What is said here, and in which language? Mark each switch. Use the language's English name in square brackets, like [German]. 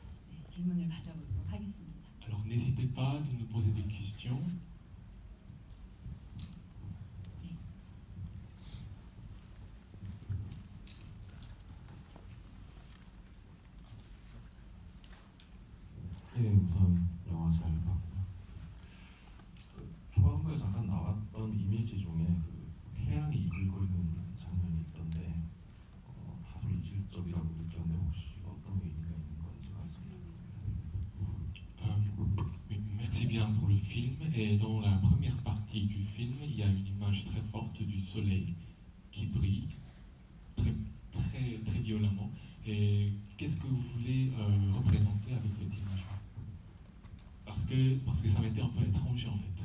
[Korean] 네, 질문을 받아보도록 하겠습니다. [French] Alors n'hésitez pas de nous poser des questions. [Korean] 네, 우선 영화 잘 봤고요. 초반부에 잠깐 나왔던 이미지 중에 태양이 이글거리는 장면이 있던데 다소 이질적이라고 느꼈는데 혹시 어떤 의미가 있는 건지 말씀부탁드립니다. [French] Merci bien pour le film. Et dans la première partie du film, il y a une image très forte du soleil qui brille très, très, très violemment. Et qu'est-ce que vous voulez représenter avec cette image? Parce que ça m'était un peu étranger en fait.